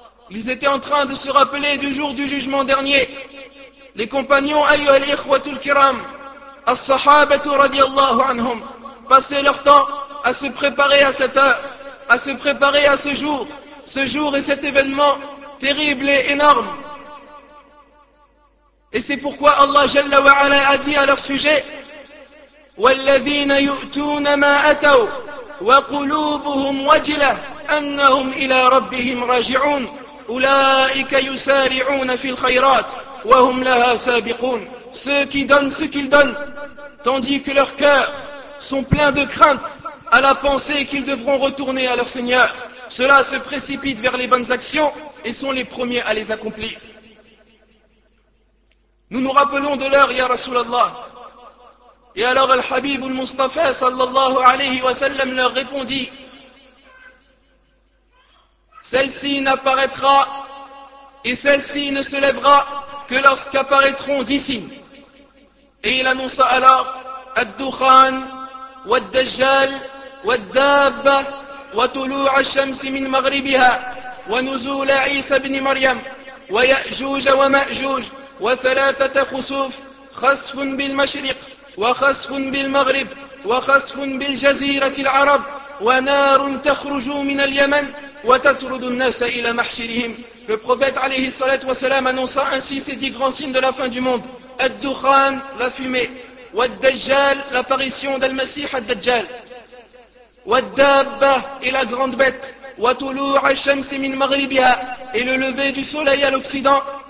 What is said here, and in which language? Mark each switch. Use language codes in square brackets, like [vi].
[fr] Ils étaient en train de se rappeler du jour du jugement dernier. Les compagnons, [ar] ayyuha al-ikhwatul kiram, as-sahabatu radiallahu anhum, [fr] passaient leur temps à se préparer à cette heure, à se préparer à ce jour, ce jour et cet événement terrible et énorme. Et c'est pourquoi Allah Jalla wa Ala a dit à leur sujet: [ar] وَالَّذِينَ يُؤْتُونَ مَا أَتَوْا وَقُلُوبُهُمْ وَجِلَةٌ أَنَّهُمْ إِلَى رَبِّهِمْ رَاجِعُونَ أُولَٰئِكَ يُسَارِعُونَ فِي الْخَيْرَاتِ وَهُمْ لَهَا سَابِقُونَ. [fr] Ceux qui donnent ce qu'ils donnent, tandis que leurs cœurs sont pleins de crainte à la pensée qu'ils devront retourner à leur Seigneur, ceux-là se précipitent vers les bonnes actions et sont les premiers à les accomplir. Nous nous rappelons de l'heure, [ar] ya Rasulallah. [fr] Et alors Al-Habib al-Mustafa [ar] sallallahu alayhi wa sallam [fr] leur répondit: celle-ci n'apparaîtra et celle-ci ne se lèvera que lorsqu'apparaîtront 10 signes. Et il annonça alors: [ar] Ad-Dukhan, Wad-Dajjal, Wad-Dabba, وطلوع الشمس من مغربها ونزول عيسى بن مريم ويأجوج ومأجوج وثلاثة خسوف: خسف بالمشرق وخسف بالمغرب وخسف بالجزيرة العرب ونار تخرج من اليمن وتطرد الناس إلى محشرهم. [fr] Le prophète [ar] عليه الصلاة والسلام [fr] annonça ainsi ces 10 grands signes de la fin du monde: [ar] الدخان, [fr] la fumée, [ar] والدجال, [fr] l'apparition d'Al-Masih al-Dajjal, [ar] وَالدَّابَّةِ, [fr] et la grande bête, [ar] وَتُلُوعَ الشَّمْسِ مِنْ مَغْرِبِهَا, [fr] et le lever du soleil à l'occident,